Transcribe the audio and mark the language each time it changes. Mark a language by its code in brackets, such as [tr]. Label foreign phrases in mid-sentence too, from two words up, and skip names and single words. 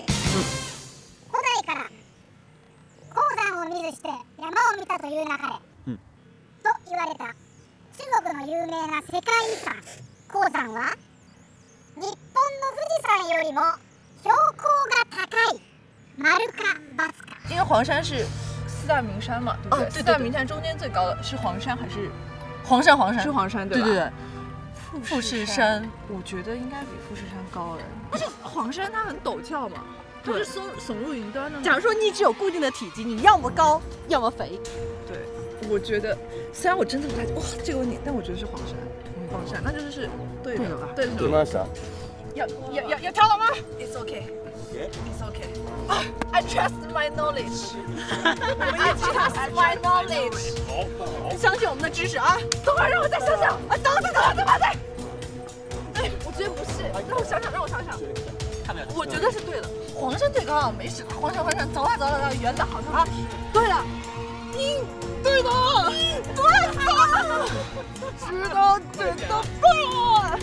[ja] 古代から鉱山を見ずして山を見たという流れ、と言われた中国の有名な世界遺産鉱山は日本の富士山よりも標高が高い。丸か×か。 [zh] 因为黄山是4大名山嘛，对不对？4大名山中间最高的是黄山还是？黄山是黄山对吧？对对对。富士山，我觉得应该比富士山高哎。而且黄山它很陡峭嘛，它是耸入云端的。假如说你只有固定的体积，你要么高，要么肥。对，我觉得虽然我真的不太哇这个问题，但我觉得是黄山。黄山，那就是对的吧？对的。 [ja] 出ました。 [zh] 要跳了吗 [en] ？It's okay. It's okay. I trust my knowledge. I trust my knowledge. [zh] 相信我们的知识啊！等会儿让我再想想。啊，等。哎，我觉得不是，让我想想。我觉得是对的。黄山最高啊，没事。黄山，走了，圆的好像啊。对了，对的，知道真的棒！